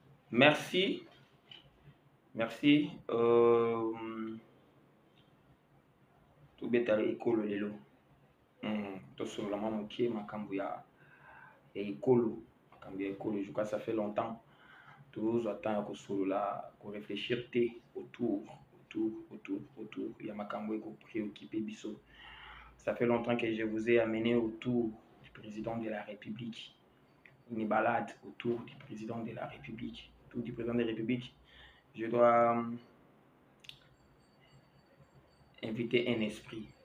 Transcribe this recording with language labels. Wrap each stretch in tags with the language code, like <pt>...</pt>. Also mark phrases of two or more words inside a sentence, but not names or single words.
<fr>Merci, merci.</fr> <ln>Tobeta ekolo lelo. Tosolola mwa mokie makambo ya ekolo, makambo ya ekolo.</ln> <fr>Je crois que ça fait longtemps.</fr> <ln>Tozwa temps ya kosolola,</ln> <fr>réfléchir autour. Il y a</fr> <ln>makambo eko préoccupé biso.</ln> <fr>Ça fait longtemps que je vous ai amené autour du président de la République. Une balade autour du président de la République. Autour du président de la République. Je dois inviter un esprit.</fr>